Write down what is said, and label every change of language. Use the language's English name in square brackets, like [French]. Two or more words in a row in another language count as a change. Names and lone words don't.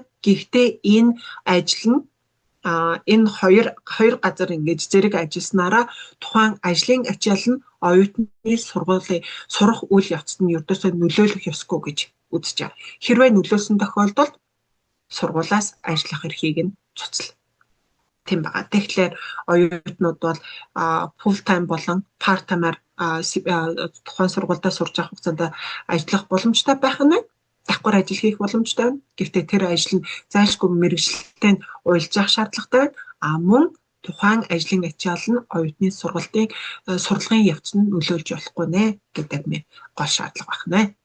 [Mongolian] Гэхдээ энэ ажил нь энэ хоёр газар ингэж зэрэг ажилласнараа тухайн ажлын ачаал нь оюутны сургуулийн сурах үйл явцад нь ердөөсөө нөлөөлөх ёсгүй гэж үзэж байгаа. Хэрвээ нөлөөлсөн тохиолдолд сургуулаас ажиллах эрхийг нь цуцлаа. Тийм байгаа. Тэгэхээр оюутнууд бол [English] full time [Mongolian] болон [English] part time- [Mongolian] аар тухайн сургуультай сурч авах хугацаанд ажиллах боломжтой байх нь давхар ажил хийх боломжтой байна. Гэхдээ тэр ажил нь зайлшгүй мэргэжилтэд уялжих шаардлагатай байна. Мөн тухайн ажлын ачаал нь оюутны сургалтын явцад нөлөөлж болохгүй нэ гэдэг нь гол шаардлага байна.